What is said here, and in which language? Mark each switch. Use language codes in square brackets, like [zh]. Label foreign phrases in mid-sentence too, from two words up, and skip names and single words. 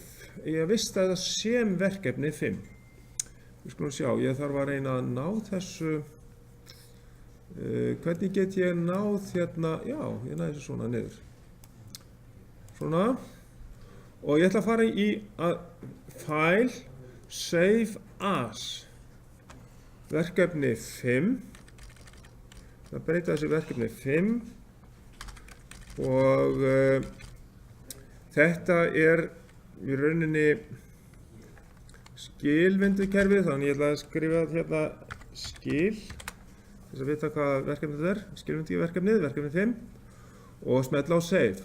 [is] Ég vista það sem verkefni 5. Við skulum sjá, ég þarf að reyna að ná þessu. Hvernig get ég náð hérna? Já, ég næði þessu svona niður. Svona. Og ég ætla að fara í [en] file, save as. [is] Verkefni 5. Það breyta þessu verkefni 5. Og þetta í rauninni skilvindukerfið, þannig ég ætla að skrifa hérna skil, þess að vita hvað verkefnið skilvinduverkefnið, verkefni 5, og smetla á save.